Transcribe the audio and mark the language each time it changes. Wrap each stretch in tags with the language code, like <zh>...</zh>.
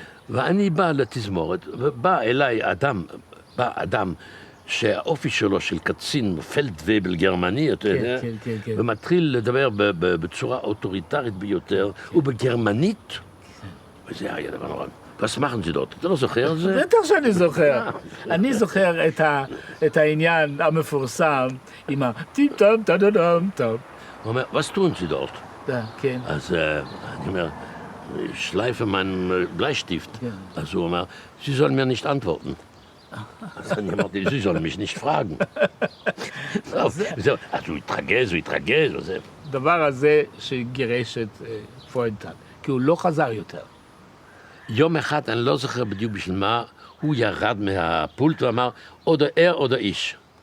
<he>ואני בא לתזמורת, ובא אליי אדם שהאופי שלו של קצין פלדווייבל גרמני, אתה יודע, ומתחיל לדבר בצורה אוטוריטרית ביותר, ובגרמנית, וזה היה דבר נורא.</he> <de>was machen Sie dort?</de> <he>אתה לא זוכר את זה? בטח שאני זוכר. אני זוכר את העניין המפורסם עם הטים טום טום טום טום. הוא אומר,</he> <de>was tun Sie dort?</de> <he>כן. אז אני אומר,</he> <de>schleife meinen Bleistift.</de> <he>אז הוא אומר,</he> <de>Sie sollen mir nicht antworten.</de> <he>אז אני אמרתי,</he> <de>Sie sollen mich nicht fragen.</de> <he>אז הוא התרגז. הדבר הזה שגירש את פרוידנטל, כי הוא לא חזר יותר. יום אחד, אני לא זוכר בדיוק בשביל מה, הוא ירד מהפולט ואמר,</he> <de>oder er oder ich.</de>